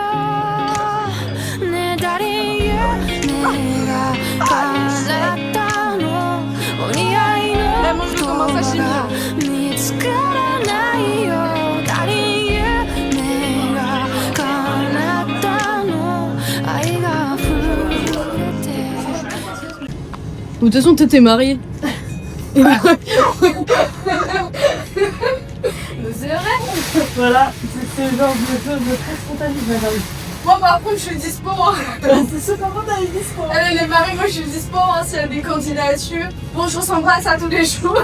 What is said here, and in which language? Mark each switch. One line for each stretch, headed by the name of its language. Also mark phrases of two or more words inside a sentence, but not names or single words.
Japanese: ねえ誰夢が叶ったのお似合いの言葉が見つからないよ。誰夢が叶ったの愛が溢れて。
French: De toute façon, t'étais mariée. Et moi... C'est vrai. Voilà, c'est le genre de choses très spontanées, madame. Moi par contre je suis dispo hein. C'est sûr, comment t'as eu dispo? Elle est mariée, moi je suis dispo hein, s'il y a des candidatures. Bonjour, on s'embrasse à tous les jours.